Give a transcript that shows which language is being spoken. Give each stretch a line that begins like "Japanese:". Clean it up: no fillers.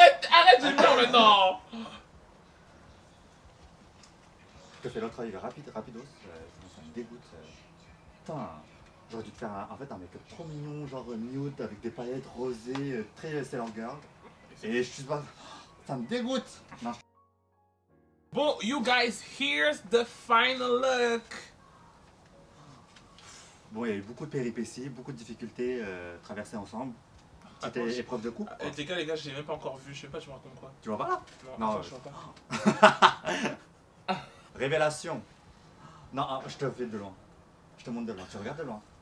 French: Arrête, j'ai peur maintenant! Je te fais l'autre œil rapidos, sinon ça me dégoûte. Putain, j'aurais dû te faire un make-up trop mignon, genre nude avec des paillettes rosées, très Sailor Girl. Et je suis pas. Ça me dégoûte! Non, Bon,
English: you guys, here's the final look!
French: bon, il y a eu beaucoup de péripéties, beaucoup de difficultés traversées ensemble. C'était Attends, épreuve de couple. Quoi. Les gars, j'ai même pas encore vu, je sais pas, tu me racontes quoi? Tu vois pas là? Non, Non, attends, je vois pas. Révélation. Non, je te fais de loin. Je te montre de loin. Tu regardes de loin.